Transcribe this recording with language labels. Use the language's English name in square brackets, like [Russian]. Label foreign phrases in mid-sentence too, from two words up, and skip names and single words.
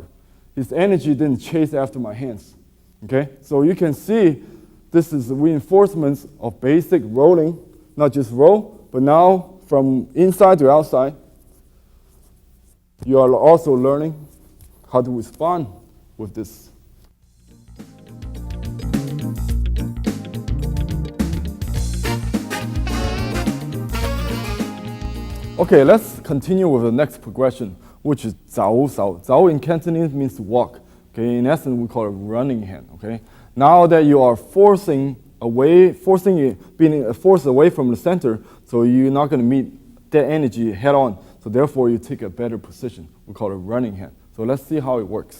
[English] His energy didn't chase after my hands. Okay, so you can see this is the reinforcements of basic rolling, not just roll, but now from inside to outside, you are also learning how to respond with this. Okay, let's continue with the next progression, which is [Cantonese] zao sao. [English] Zao in Cantonese means to walk. Okay, in essence, we call it running hand. Okay, now that you are being forced away from the center, so you're not going to meet that energy head on. So therefore, you take a better position. We call it running hand. So let's see how it works.